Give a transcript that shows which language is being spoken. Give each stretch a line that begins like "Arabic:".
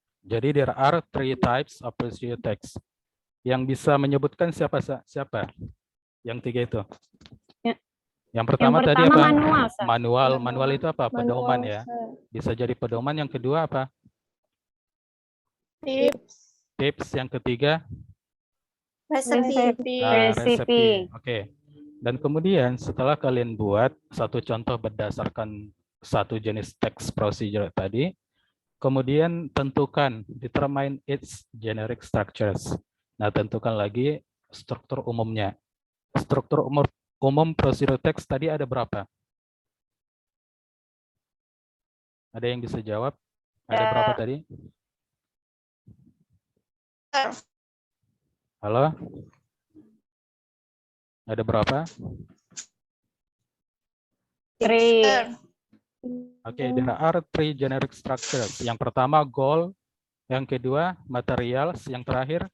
Indonesian: Jadi
English: there are 3 types of procedure text.
Indonesian: Yang bisa menyebutkan siapa? Yang 3 itu? Ya. Yang pertama tadi apa? Manual, Sir. Manual itu apa? Pedoman ya. Bisa jadi pedoman. Yang kedua apa? Tips. Yang ketiga? Recipe. Resep. Oke. Dan kemudian setelah kalian buat satu contoh berdasarkan satu jenis text procedure tadi, kemudian tentukan
English: determine its generic structures.
Indonesian: Nah, tentukan lagi struktur umumnya. Struktur umum procedural text tadi ada berapa? Ada yang bisa jawab? Ada berapa tadi? Halo? Ada berapa? 3.
English: Oke, there are 3 generic structures.
Indonesian: Yang pertama goal, yang kedua materials, yang terakhir